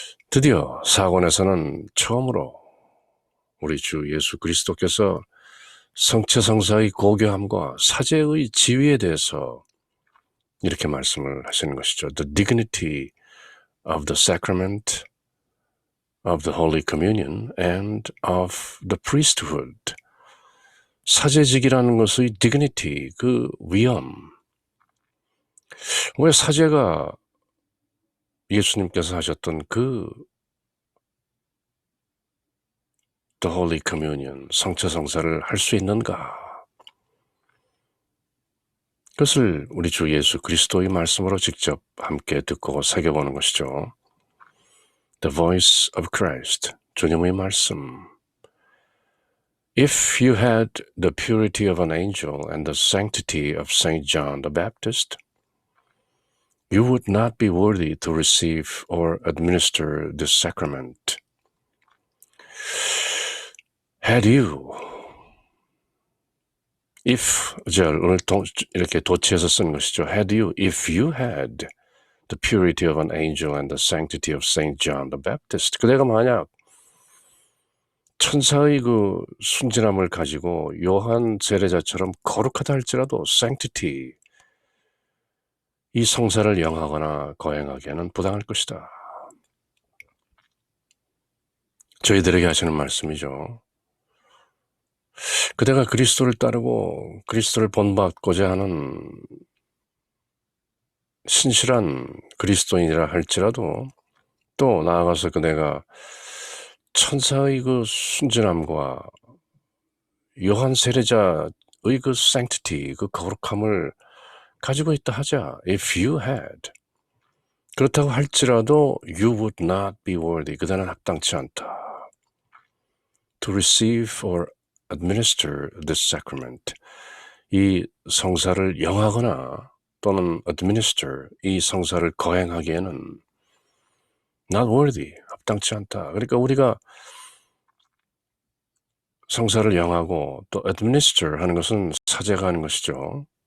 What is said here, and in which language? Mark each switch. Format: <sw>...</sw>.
<ko>드디어 4권에서는 처음으로 우리 주 예수 그리스도께서 성체 성사의 고교함과 사제의 지위에 대해서 이렇게 말씀을 하시는 것이죠.</ko> <en>The dignity of the sacrament of the Holy Communion and of the priesthood.</en> <ko>사제직이라는 것의 dignity, 그 위엄. 왜 사제가 예수님께서 하셨던</ko> <en>The Holy Communion,</en> <ko>성체 성사를 할 수 있는가? 그것을 우리 주 예수 그리스도의 말씀으로 직접 함께 듣고 새겨보는 것이죠.</ko> <en>The voice of Christ,</en> <ko>주님의 말씀.</ko> <en>If you had the purity of an angel and the sanctity of Saint John the Baptist, you would not be worthy to receive or administer this sacrament. Had you, if,</en> <ko>오늘 이렇게 도치해서 쓴 것이죠.</ko> <en>Had you, if you had the purity of an angel and the sanctity of Saint John the Baptist.</en> <ko>그대가 만약 천사의 그 순진함을 가지고 요한 세례자처럼 거룩하다 할지라도 sanctity, 이 성사를 영하거나 거행하기에는 부당할 것이다. 저희들에게 하시는 말씀이죠. 그대가 그리스도를 따르고 그리스도를 본받고자 하는 신실한 그리스도인이라 할지라도 또 나아가서 그대가 천사의 그 순진함과 요한 세례자의 그 sanctity, 그 거룩함을 가지고 있다 하자.</ko> <en>If you had.</en> <ko>그렇다고 할지라도</ko> <en>you would not be worthy.</en> <ko>그대는 합당치 않다.</ko> <en>To receive or administer this sacrament.</en> <ko>이 성사를 영하거나 또는 administer, 이 성사를 거행하기에는</ko> <en>not worthy,</en> <ko>합당치 않다. 그러니까 우리가 성사를 영하고 또 administer 하는 것은 사제가 하는 것이죠.</ko>